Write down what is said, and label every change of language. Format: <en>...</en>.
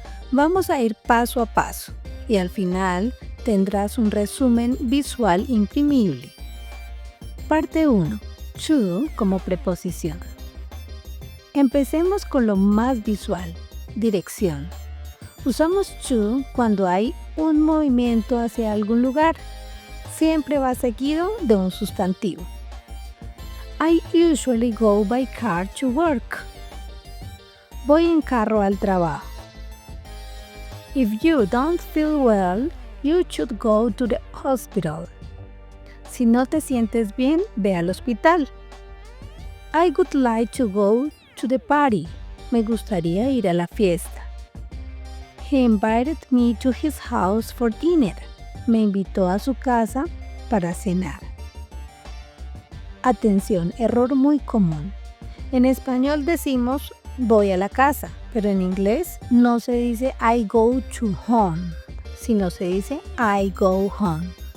<es>Vamos a ir paso a paso y al final tendrás un resumen visual imprimible. Parte 1. To como preposición. Empecemos con lo más visual, dirección. Usamos to cuando hay un movimiento hacia algún lugar. Siempre va seguido de un sustantivo.</es> <en>I usually go by car to work.</en> <es>Voy en carro al trabajo.</es> <en>If you don't feel well, you should go to the hospital.</en> <es>Si no te sientes bien, ve al hospital.</es> <en>I would like to go to the party.</en> <es>Me gustaría ir a la fiesta.</es> <en>He invited me to his house for dinner.</en> <es>Me invitó a su casa para cenar. Atención, error muy común. En español decimos voy a la casa, pero en inglés no se dice</es> <en>I go to home,</en> <es>sino se dice</es> <en>I go home.</en>